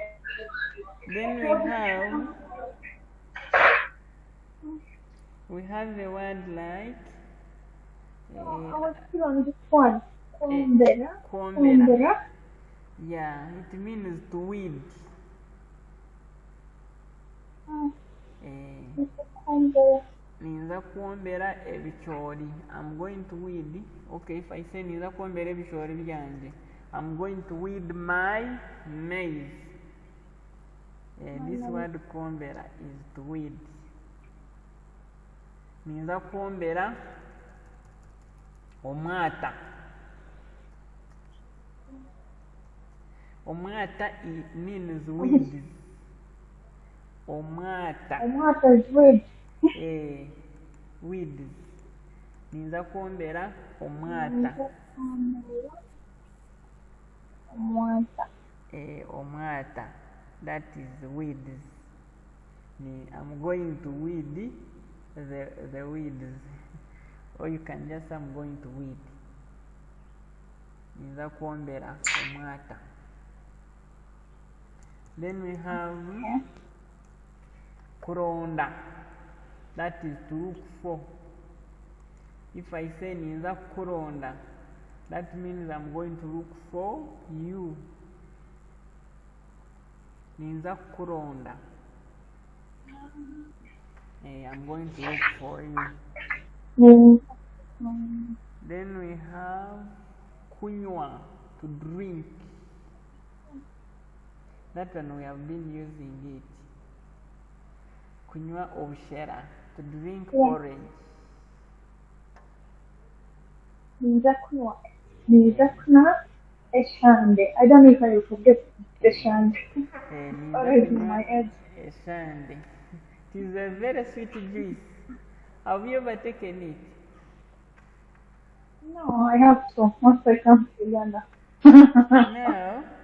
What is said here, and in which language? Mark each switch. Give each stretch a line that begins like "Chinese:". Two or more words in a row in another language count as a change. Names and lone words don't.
English: Then we have the word like I was still on this one. Kwombera. Yeah, it means to weed.
Nyankole: Ninza kwombera ebicoori.
English: I'm going to weed. Okay, if I say
Nyankole: ninza kwombera ebicoori byanje,
English: I'm going to weed my maize. This word kwombera is to weed.
Nyankole: Ninza kwombera omwata.
English: Omwata means weeds. Omwata is weed. Weeds.
Nyankole: Ninza kwombera omwata.
English: Omwata. That is weeds. I'm going to weed the weeds. Or you can just say I'm going to weed.
Nyankole: Ninza kwombera omwata.
English: Then we have kuronda. That is to look for. If I say
Nyankole: ninza kuronda,
English: that means I'm going to look for you.
Nyankole: Ninza kuronda.
English: I'm going to look for you. Then we have kunywa, to drink. That one we have been using it.
Nyankole: Kunywa obushera,
English: to drink orange.
Nyankole: Ninza kunywa eshande.
English: I don't know if I will forget eshande. Already in my head. Eshande. It is a very sweet juice. Have you ever taken it? No, I have to. Once I come to Uganda. No.